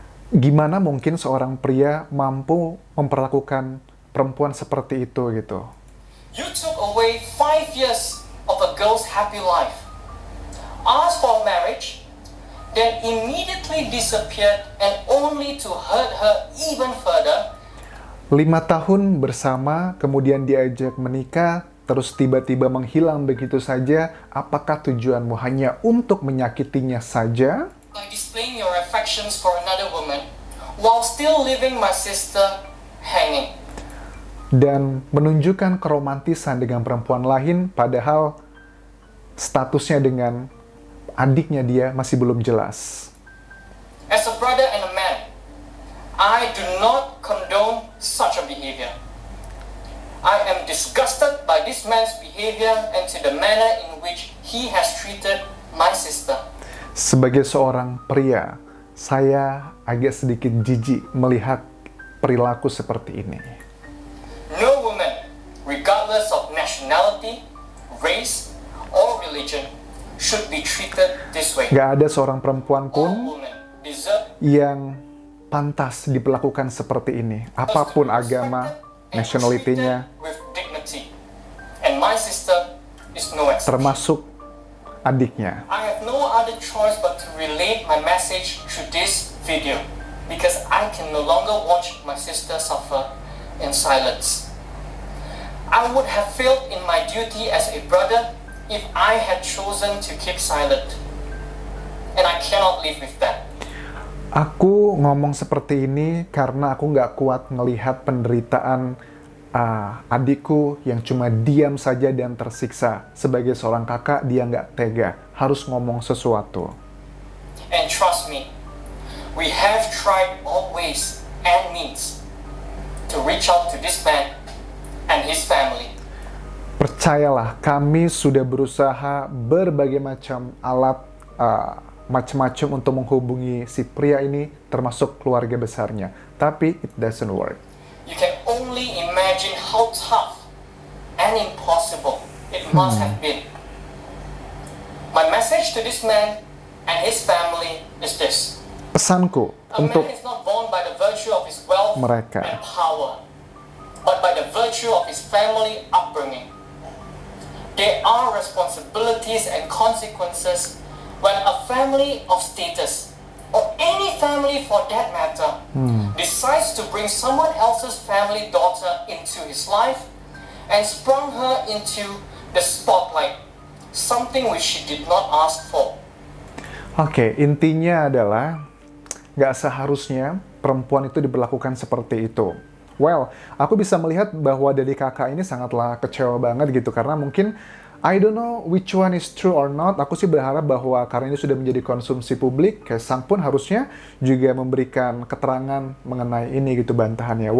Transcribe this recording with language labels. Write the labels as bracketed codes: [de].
[id] Gimana mungkin seorang pria mampu memperlakukan perempuan seperti itu gitu? [en] You took away 5 years of a girl's happy life, asked for marriage, then immediately disappeared and only to hurt her even further. [id] 5 tahun bersama, kemudian diajak menikah, terus tiba-tiba menghilang begitu saja. Apakah tujuanmu hanya untuk menyakitinya saja? [en] By displaying your affections for another woman, while still leaving my sister hanging. [id] Dan menunjukkan keromantisan dengan perempuan lain, padahal statusnya dengan adiknya dia masih belum jelas. [en] As a brother and a man, I do not condone such a behavior. I am disgusted by this man's behavior and to the manner in which he has treated my sister. [id] Sebagai seorang pria, saya agak sedikit jijik melihat perilaku seperti ini. [en] No woman, regardless of nationality, race, or religion, should be treated this way. [id] Gak ada seorang perempuan [en] All [id] pun [en] women deserve [id] yang pantas diperlakukan seperti ini, apapun agama, nationality-nya, [en] with dignity. And my sister is no exception. [id] termasuk adiknya. [en] I have no other choice but to relate my message through this video because I can no longer watch my sister suffer in silence. I would have failed in my duty as a brother if I had chosen to keep silent. And I cannot live with that. [id] Aku ngomong seperti ini karena aku nggak kuat ngelihat penderitaan adikku yang cuma diam saja dan tersiksa. Sebagai seorang kakak, dia nggak tega, harus ngomong sesuatu. [en] And trust me, we have tried all ways and means to reach out to this man and his family. [id] Percayalah, kami sudah berusaha berbagai macam alat, macam-macam untuk menghubungi si pria ini, termasuk keluarga besarnya. [en] Tapi it doesn't work. You can only imagine how tough and impossible it must have been. My message to this man and his family is this. [id] Pesanku [en] A [id] untuk [en] man is not born by the virtue of his wealth [id] mereka. [en] and power, but by the virtue of his family upbringing. There are responsibilities and consequences when a family of status, or any family for that matter, decides to bring someone else's family daughter into his life and sprung her into the spotlight, something which she did not ask for. [id] Oke, intinya adalah nggak seharusnya perempuan itu diperlakukan seperti itu. Well, aku bisa melihat bahwa dari kakak ini sangatlah kecewa banget gitu, karena mungkin [en] I don't know which one is true or not. [id] Aku sih berharap bahwa karena ini sudah menjadi konsumsi publik, Kaisang pun harusnya juga memberikan keterangan mengenai ini gitu, bantahannya.